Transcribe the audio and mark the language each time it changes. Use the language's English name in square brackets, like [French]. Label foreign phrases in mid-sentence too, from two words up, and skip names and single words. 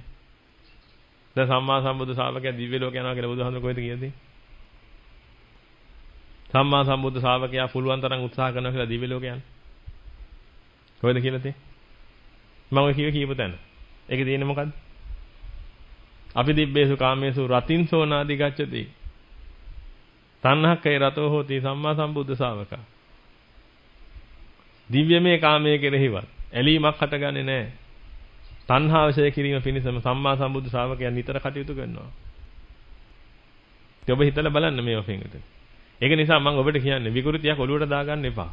[Sinhala] දැන් සම්මා සම්බුද්ධ ශාවකයා දිව්‍ය ලෝක යනවා කියලා බුදුහාමුදුරුවෝ කොහෙද කියන්නේ? සම්මා සම්බුද්ධ ශාවකයා පුළුවන් තරම් උත්සාහ කරනවා කියලා දිව්‍ය ලෝක යන්න. කොහෙද කියලා තියෙන්නේ? මම කියපු තැන. ඒකේ තියෙන්නේ මොකද්ද? [Pali] අපි දිබ්බේසු කාමේසු රතින්සෝනාදි ගච්ඡති තණ්හක්කේ රතෝ හෝති සම්මා සම්බුද්ධ ශාවකා. [Sinhala] දිව්‍යමය කාමයේ කෙරෙහිවත් ඇලීමක් හටගන්නේ නැහැ. තණ්හා වශය කිරීම පිණිසම සම්මා සම්බුද්ධ ශාවකයන් නිතර කටයුතු කරනවා. ඔබ හිතලා බලන්න මේව පින්විත. ඒක නිසා මම ඔබට කියන්නේ විකෘතියක් ඔලුවට දාගන්න එපා.